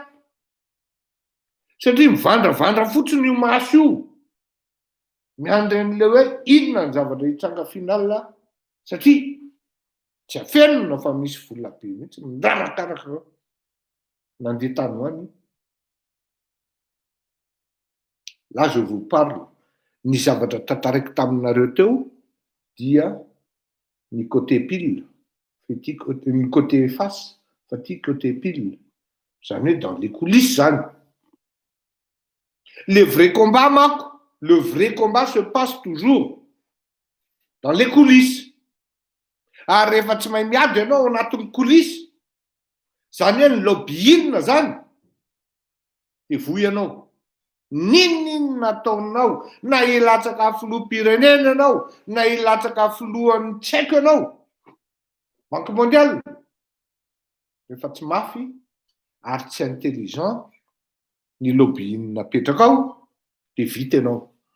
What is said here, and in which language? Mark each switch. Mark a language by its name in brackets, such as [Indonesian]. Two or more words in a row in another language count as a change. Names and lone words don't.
[Malagasy] Satria mivandravandra fotsiny io maso io. Miandry an'le hoe inona ny zavatra hitsanga final satria tsy afenona fa misy vola be mihitsy mirarakaraka nandeha tany hoany. [French] Là je vous parle [Malagasy] ny zavatra tantaraiko taminareo teo dia ny [French] côté pile, [Malagasy] ny [French] côté face, [Malagasy] fa ty [French] côté pile. [Malagasy] Zany hoe [French] dans les coulisses [Malagasy] zany. [French] Le vrai combat manko, le vrai combat se passe toujours dans les coulisses. [Malagasy] Ary rehefa tsy mahay miady ianao ao anatin'ny coulisses, zany hoe ny lobbying zany, dia voy ianao. Ninona ataonao, na hilatsaka filoham-pirenena ianao, na hilatsaka filohan'ny tsaiko ianao, [French] banque mondiale, [Malagasy] rehefa tsy mafy ary tsy intelligent ny lobbying napetraka ao, dia vita ianao.